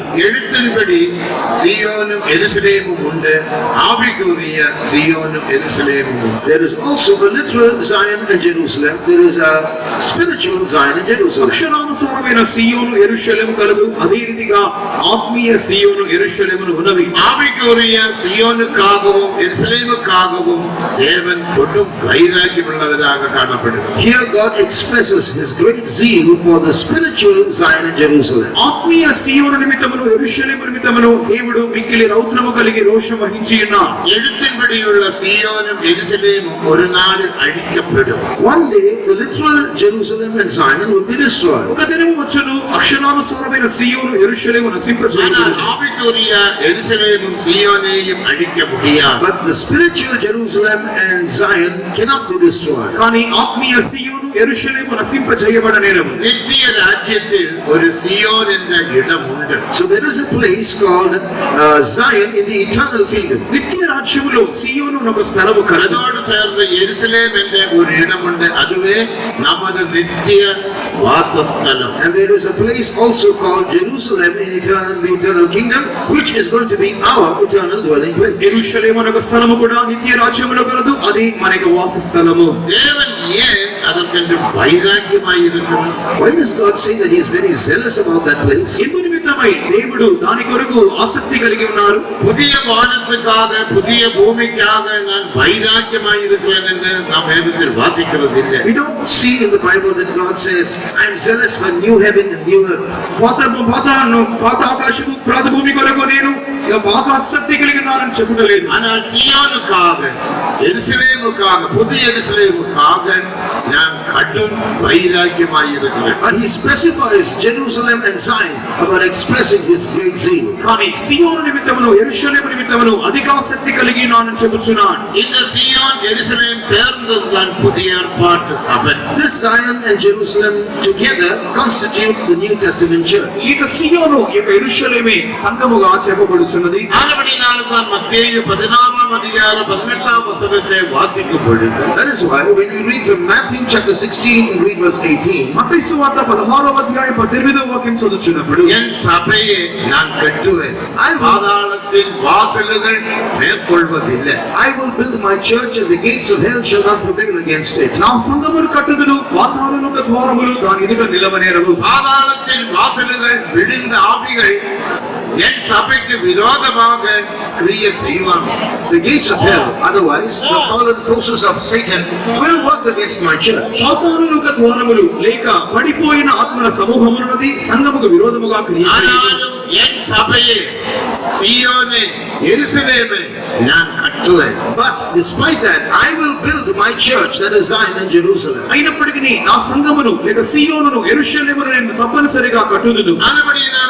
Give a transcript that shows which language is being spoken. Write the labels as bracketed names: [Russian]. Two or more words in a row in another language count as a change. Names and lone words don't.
[Tamil] எழுத்தின்படி சீயோனும் எருசலேமும் உண்டு, ஆவிக்குரிய சீயோனும் எருசலேமும் உண்டு. [English] There is also a literal Zion and Jerusalem. There is a spiritual Zion and Jerusalem. [Telugu] అక్షరానుసారమైన సీయోను యెరూషలేము కలదు, అదే రీతిగా ఆత్మీయ సీయోను యెరూషలేమును ఉన్నవి. [Tamil] ஆவிக்குரிய சீயோனுக்காகவும் எருசலேமுக்காகவும் தேவன் கொடும் வைராக்கியமுள்ளவராக காணப்படுகிறார். [English] Here God expresses his great zeal for the spiritual Zion and Jerusalem. [Telugu] ఆత్మీయ సీయోను నిమిత్తమును యెరూషలేము నిమిత్తమును దేవుడు మిక్కిలి రౌద్రము కలిగి రోషం వహించి ఉన్నాడు. [Tamil] எழுத்தின்படியுள்ள சீயோனும் எருசலேமும் ஒரு நாள் அழிக்கப்படும். [English] One day the literal Jerusalem and Zion will be destroyed. [Telugu] ఒక దినము వచ్చును, అక్షరానుసారమైన సీయోను యెరూషలేము [Tamil] ஆனால் [Telugu] నశింపజేయబడును. [Tamil] ஆவிக்குரிய எருசலேமும் சீயோனையும் அழிக்க முடியாது. [English] But the spiritual Jerusalem and Zion cannot be destroyed. [Telugu] కానీ ఆత్మీయ సీయోను యెరూషలేము నశింపజేయబడనేరవు. [Tamil] நித்திய ராஜ்யத்தில் ஒரு சியோன் என்ற இடம் உண்டு. [English] So there is a place called Zion in the eternal kingdom. [Telugu] నిత్య రాజ్యములో సీయోను ఒక స్థలము కలదు. [Tamil] அதோடு சேர்ந்த எருசலேம் என்ற ஒரு இடம் உண்டு. அதுவே நமது நித்திய வாசஸ்தலம். [English] And there is a place also called Jerusalem in the eternal kingdom, which is going to be our eternal dwelling place. [Telugu] యెరూషలేము అనే ఒక స్థలము కూడా నిత్య రాజ్యములో కలదు, అది మన యొక్క వాస స్థలము. [Tamil] தேவன் ஏன் அதற்கென்று வைராக்கியமாய் இருக்கிறார்? [English] Why does God say that he is very zealous about that place? [Telugu] ఎందు నిమిత్తమై దేవుడు దాని కొరకు ఆసక్తి కలిగి ఉన్నారు. [Tamil] புதிய வானத்துக்காக புதிய பூமிக்காக நான் வைராக்கியமாய் இருக்கிறேன் என்று நாம் வேதத்தில் வாசிக்கிறது இல்லை. [English] We don't see in the Bible that God says, I am zealous for new heaven and new earth. [Telugu] పాత ఆకాశము ప్రాత భూమి కొరకు నేను బాగా ఆసక్తి కలిగి ఉన్నానని చెప్పుటలేదు. [Tamil] ஆனால் சீயோனுக்காக எருசலேமுக்காக புதிய எருசலேமுக்காக நான் கடும் வைராக்கியமாய் இருக்கிறேன். [English] But he specifies Jerusalem and Zion about expressing his great zeal. [Telugu] కానీ సీయోను నిమిత్తమును యెరూషలేము నిమిత్తమును అధికాసక్తి కలిగి ఉన్నానని చెప్పుచున్నాను. [Tamil] இந்த சீயோன் எருசலேம் சேர்ந்ததுதான் புதிய ஏற்பாட்டு சபை. [English] This Zion and Jerusalem together constitute the New Testament church. [Telugu] ఈ సీయోను ఈ యెరూషలేమే సంఘముగా చెప్పబడుచున్నది. [Tamil] ஆனபடினால்தான் மத்தேயு 16ஆம் அதிகாரம் 18ஆம் வசனத்தை வாசிக்கும் பொழுது, [English] That is why when you read from Matthew chapter 16 and read verse 18, [Telugu] మత్తయి సువార్త 16వ అధ్యాయం 18వ వాక్యం చదువుచున్నప్పుడు, [Tamil] என் சபையை நான் கட்டுவேன், பாதாளத்தின் வாசல்கள் மேற்கொள்வதில்லை. [English] I will build my church and the gates of hell shall not prevail against it. [Telugu] నా సంఘమును కట్టుదును, పాతాళముల ద్వారములు దాని ఎదుట నిలవనేరవు. [Tamil] பாதாளத்தின் வாசல்கள் விழுந்த ஆவிகள் என் சபைக்கு விரோதமாக கிரியை செய்வாங்க. [English] The gates of hell, otherwise the fallen forces of Satan will work against my church. [Telugu] పాతాళముల ద్వారములు లేక పడిపోయిన ఆత్మల సమూహమున్నది సంఘముకు విరోధముగా క్రియ చేయును. [Tamil] ஆனாலும் என் சபையை சீயோனை எருசலேமை நான் கட்டுவேன். [English] But despite that, I will build my church, that is Zion and Jerusalem. [Telugu] అయినప్పటికీ నా సంఘమును లేక సీయోనును యెరూషలేమును నేను తప్పనిసరిగా కట్టుదును.